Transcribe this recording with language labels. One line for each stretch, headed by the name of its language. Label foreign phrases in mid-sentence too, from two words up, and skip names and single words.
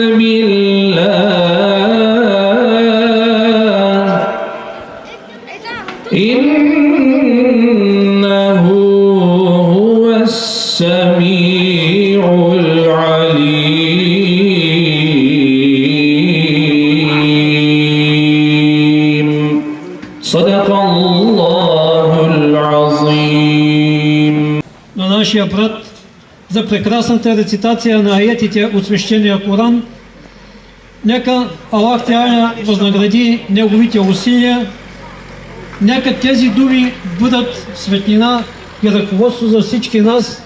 Arabic: بالله إنه هو السميع العليم صدق الله العظيم.
Bulgarian: На нашия брат за прекрасната рецитация на аетите от свещения Коран. Нека
Arabic: الله تعالى
Bulgarian: възнагради неговите усилия. Нека тези думи бъдат светлина и ръководство за всички нас.